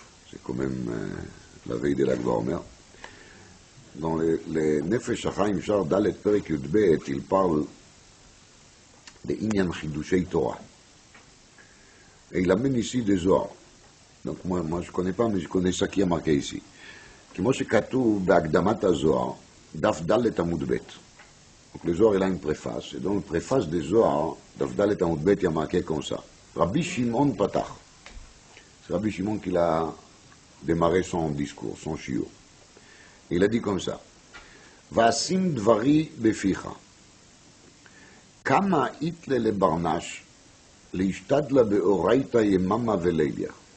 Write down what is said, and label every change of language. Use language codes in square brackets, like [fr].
[fr] C'est quand même la veille de l'Ag BaOmer. Dans le Nefesh HaChaim, Béchar Dalet Perek Yudbet, il parle de Inyan Chidushei Torah. Et il amène ici des Zohar. Donc moi je ne connais pas, mais je connais ça qui est marqué ici. [he] כמו שכתוב בהקדמת הזוהר, דף ד' עמוד ב'. [fr] Donc le Zohar, il a une préface. Et dans la préface des Zohar, דף ד' עמוד ב', il y a marqué comme ça. Rabbi Shimon Patach. C'est Rabbi Shimon qui a démarré son discours, son shiur. Il a dit comme ça. [he] Va'asim dvari beficha. [arc] Kama itle le barnash, leishtadla beoraita yemama velelia.